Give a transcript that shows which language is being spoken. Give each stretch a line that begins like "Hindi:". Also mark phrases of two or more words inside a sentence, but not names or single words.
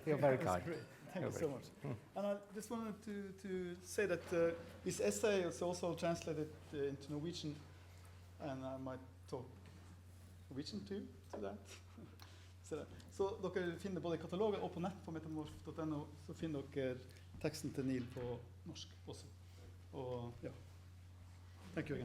English: You're very That was kind. great. Thank You're you so much. And I just wanted to say that this essay is also translated into Norwegian, and I might talk Norwegian too to that.
Norwegian: Så dere finner både i katalogen og på nett på metamorf.no, så finner dere teksten til Neil på norsk også. Og ja.
English: Thank you again.